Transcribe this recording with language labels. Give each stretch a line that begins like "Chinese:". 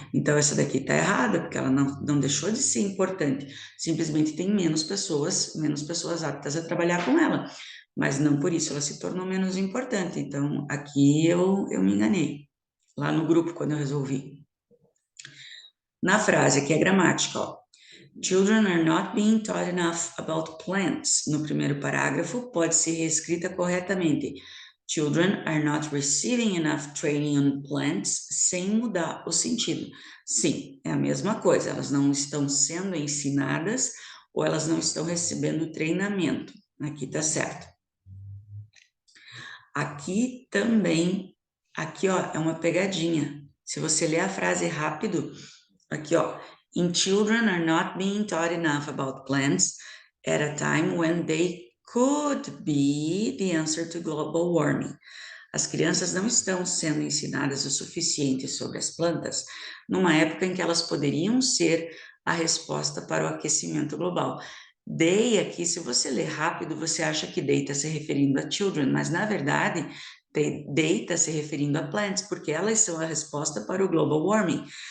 Portuguese: Então, essa daqui está errada, porque ela não deixou de ser importante, simplesmente tem menos pessoas aptas a trabalhar com ela, mas não por isso ela se tornou menos importante. Então, aqui eu me enganei, lá no grupo, quando eu resolvi. Na frase, aqui é gramática, ó.
English: Children are not being taught enough about plants.
Portuguese: No primeiro parágrafo, pode ser reescrita corretamente.
English: Children are not receiving enough training on plants,
Portuguese: sem mudar o sentido. Sim, é a mesma coisa. Elas não estão sendo ensinadas ou elas não estão recebendo treinamento. Aqui tá certo. Aqui também, aqui ó, é uma pegadinha. Se você ler a frase rápido, aqui ó,
English: in children are not being taught enough about plants at a time when they could be the answer to global warming.
Portuguese: As crianças não estão sendo ensinadas o suficiente sobre as plantas numa época em que elas poderiam ser a resposta para o aquecimento global. They aqui, se você ler rápido, você acha que they está se referindo a children, mas na verdade, they está se referindo a plants, porque elas são a resposta para o global warming.